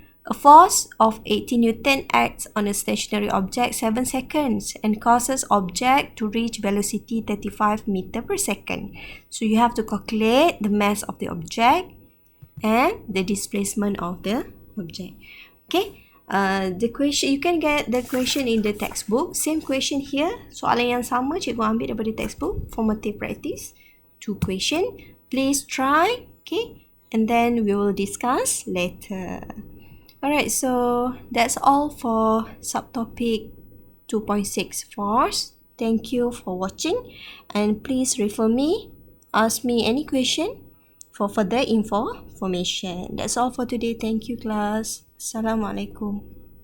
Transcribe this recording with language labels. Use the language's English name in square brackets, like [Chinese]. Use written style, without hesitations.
[English] A force of 80 Newton acts on a stationary object 7 seconds and causes object to reach velocity 35 meter per second. So you have to calculate the mass of the object and the displacement of the object. Okay, the question, you can get the question in the textbook. Same question here. [Malay] Soalan yang sama cikgu ambil daripada textbook. [English] Formative practice. 2 question. Please try. Okay, and then we will discuss later. Alright, so that's all for subtopic 2.6 force. Thank you for watching and please refer me, ask me any question for further information. That's all for today. Thank you class. Assalamualaikum.